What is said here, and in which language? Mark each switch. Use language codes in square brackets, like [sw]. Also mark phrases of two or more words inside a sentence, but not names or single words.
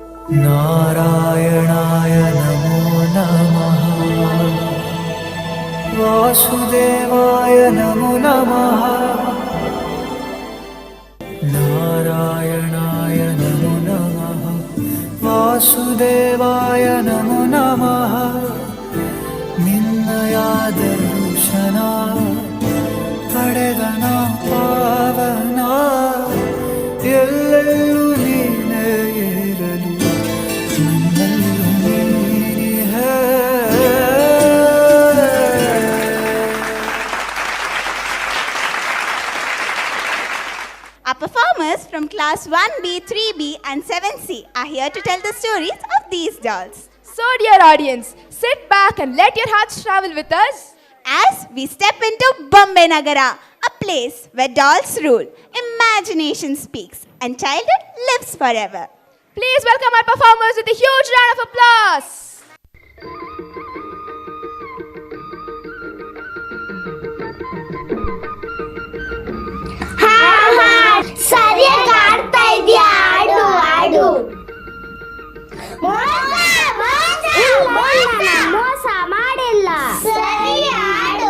[sa] नारायणाय नमो नमः वासुदेवाय नमो नमः नारायणाय नमो नमः वासुदेवाय नमो नमः [kn] ನಿನ್ನಯ ದರ್ಶನ ಪಡೆದನ ಪಾವನ ಎಲ್ಲೆಲ್ಲೂ ನೀನೇ ಇರಲು ನನ್ನಲ್ಲೂ ನೀನಿಹೆ. [en] Our performers from class 1B, 3B and 7C are here to tell the stories of these dolls. So, dear audience, sit back and let your hearts travel with us. As we step into Bombay Nagara, a place where dolls rule, imagination speaks, and childhood lives forever. Please welcome our performers with a huge round of applause. [kn] ಸರಿಯಾಗಿ ಆಡ್ತಾ ಇದೀಯ, ಆಡು ಆಡು. ಮೋಸ ಮಾಡಿಲ್ಲ, ಸರಿ ಆಡು.